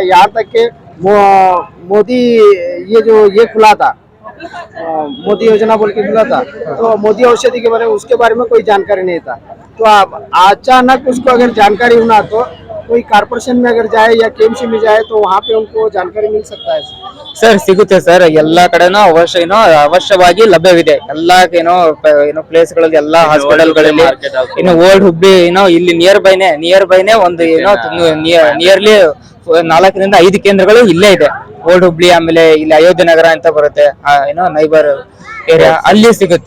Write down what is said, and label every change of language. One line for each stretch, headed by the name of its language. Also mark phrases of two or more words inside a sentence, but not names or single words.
Hindi: यहाँ तक के मोदी ये खुला था, मोदी योजना बोल के खुला था, तो मोदी औषधि के बारे में उसके बारे में कोई जानकारी नहीं था। तो आप अचानक उसको अगर जानकारी होना तो कोई कारपोरेशन में अगर जाए या केएमसी में जाए तो वहाँ पे उनको जानकारी मिल सकता है।
Kannada: ಸರ್ ಸಿಗುತ್ತೆ ಸರ್, ಎಲ್ಲಾ ಕಡೆನೂ ಅವಶ್ಯವಾಗಿ ಲಭ್ಯವಿದೆ. ಎಲ್ಲಾ ಪ್ಲೇಸ್ ಗಳಲ್ಲಿ ಎಲ್ಲಾ ಹಾಸ್ಪಿಟಲ್ಗಳಲ್ಲಿ ಇನ್ನು ಓಲ್ಡ್ ಹುಬ್ಳಿ ಇಲ್ಲಿ ನಿಯರ್ ಬೈನೆ ಒಂದು ನಿಯರ್ಲಿ 4-5 ಕೇಂದ್ರಗಳು ಇಲ್ಲೇ ಇದೆ. ಓಲ್ಡ್ ಹುಬ್ಳಿ, ಆಮೇಲೆ ಇಲ್ಲಿ ಅಯೋಧ್ಯೆ ನಗರ ಅಂತ ಬರುತ್ತೆ,
English: neighbour area,
Kannada: ಅಲ್ಲಿ ಸಿಗುತ್ತೆ.